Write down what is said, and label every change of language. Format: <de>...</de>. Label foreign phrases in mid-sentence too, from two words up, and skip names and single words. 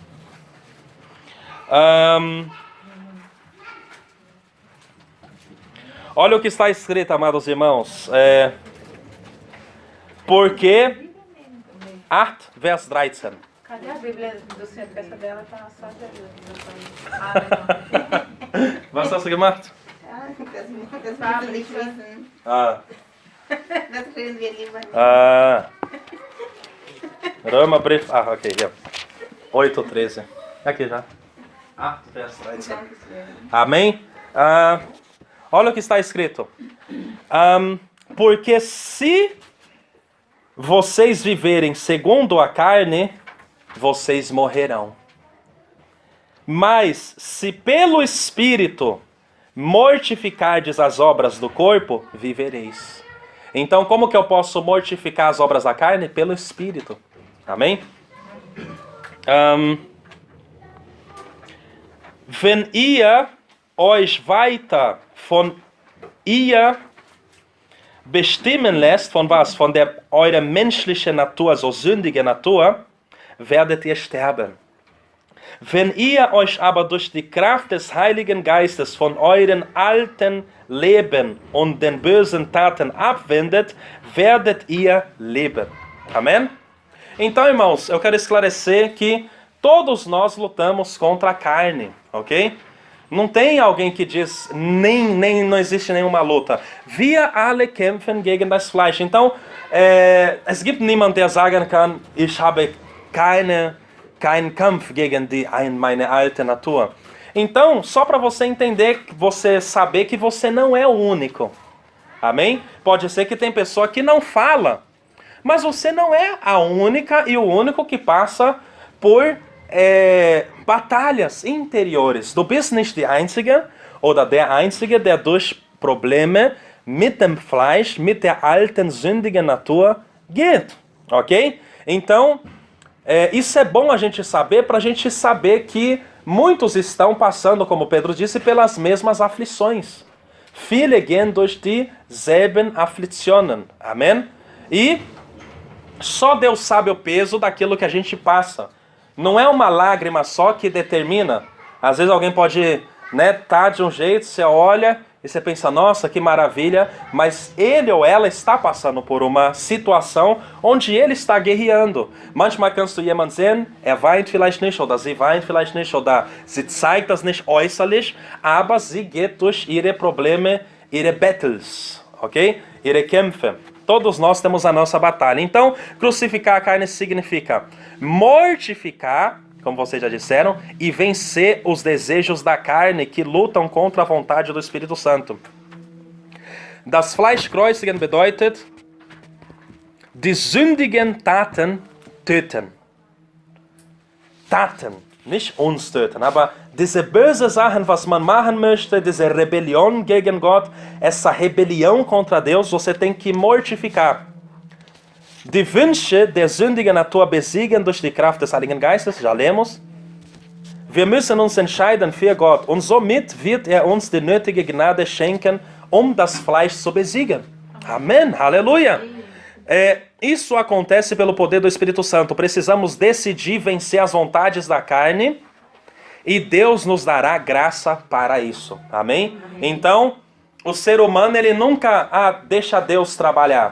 <pt>Olha o que está escrito, amados irmãos. Porque 8, Vers 13. Cadê a Bíblia do Senhor? Porque essa dela tá só de ajuda.</pt> <de>Was hast du gemacht? Ja, das müssen wir nicht wissen. Ah. Das reden wir lieber nicht. Römerbrief. Ok, ja. 8:13.</de> <pt>Aqui já. 8, Vers 13. Amém? Olha o que está escrito. Porque se vocês viverem segundo a carne, vocês morrerão. Mas se pelo Espírito mortificardes as obras do corpo, vivereis. Então, como que eu posso mortificar as obras da carne? Pelo Espírito. Amém?</pt> <de>Wenn ihr euch weiter von ihr bestimmen lässt, von was? Von der eurer menschlichen Natur, so sündige Natur, werdet ihr sterben. Wenn ihr euch aber durch die Kraft des Heiligen Geistes von euren alten Leben und den bösen Taten abwendet, werdet ihr leben. Amém?</de> <pt>Então, irmãos, eu quero esclarecer que todos nós lutamos contra a carne, ok? Não tem alguém que diz, não existe nenhuma luta.</pt> <de>Wir alle kämpfen gegen das Fleisch. Então, es gibt niemand, der sagen kann, ich habe keinen Kampf gegen meine alte Natur.</de> <pt>Então, só para você entender, você saber que você não é o único. Amém? Pode ser que tem pessoa que não fala, mas você não é a única e o único que passa por batalhas interiores.</pt> <de>Du bist nicht die Einzige oder der Einzige, der durch Probleme mit dem Fleisch, mit der alten sündigen Natur geht. Ok?</de> <pt>Então, isso é bom a gente saber, para a gente saber que muitos estão passando, como Pedro disse, pelas mesmas aflições.</pt> <de>Viele gehen durch dieselben Afflitionen.</de> <pt>Amém? E só Deus sabe o peso daquilo que a gente passa. Não é uma lágrima só que determina. Às vezes alguém pode, tá de um jeito, você olha e você pensa, nossa, que maravilha, mas ele ou ela está passando por uma situação onde ele está guerreando.</pt> <de>Manchmal kannst du jemand sehen, weint vielleicht nicht, oder sie weint vielleicht nicht, oder sie zeigt das nicht äußerlich, aber sie geht durch ihre Probleme, ihre battles, ok? Ihre Kämpfe.</de> <pt>Todos nós temos a nossa batalha. Então, crucificar a carne significa mortificar, como vocês já disseram, e vencer os desejos da carne que lutam contra a vontade do Espírito Santo.</pt> <de>Das Fleischkreuzigen bedeutet, Die sündigen Taten töten. Taten, nicht uns töten, aber diese böse Sachen, was man machen möchte, diese rebelião gegen Gott,</de> <pt>essa rebelião contra Deus, você tem que mortificar.</pt> <de>Die Wünsche der sündigen Natur besiegen durch die Kraft des Heiligen Geistes,</de> <pt>já lemos.</pt> <de>Wir müssen uns entscheiden für Gott und somit wird uns die nötige Gnade schenken, das Fleisch zu besiegen.</de> <pt>Amém, aleluia. Isso acontece pelo poder do Espírito Santo. Precisamos decidir vencer as vontades da carne e Deus nos dará graça para isso. Amém? Então, o ser humano, ele nunca deixa Deus trabalhar.</pt>